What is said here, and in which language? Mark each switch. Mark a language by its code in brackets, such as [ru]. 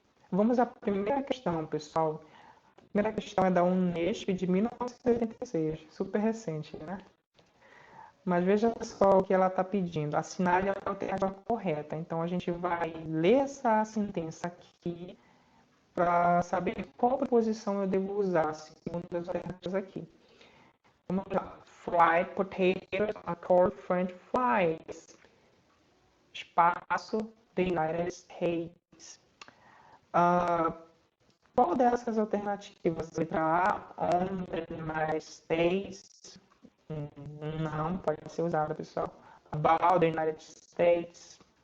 [pt] Vamos à primeira questão, pessoal. A primeira questão é da Unesp de 1986, super recente, né? Mas veja só o que ela está pedindo. Assinale a alternativa correta. Então, a gente vai ler essa sentença aqui para saber qual preposição eu devo usar, segundo as alternativas aqui. Vamos lá. [en] Fried potatoes are called French fries. [pt] Espaço, [en] the United States. [pt] Qual dessas alternativas? Letra A, [en] on the United States. [pt] Não pode ser usada, pessoal. [en] About the United States.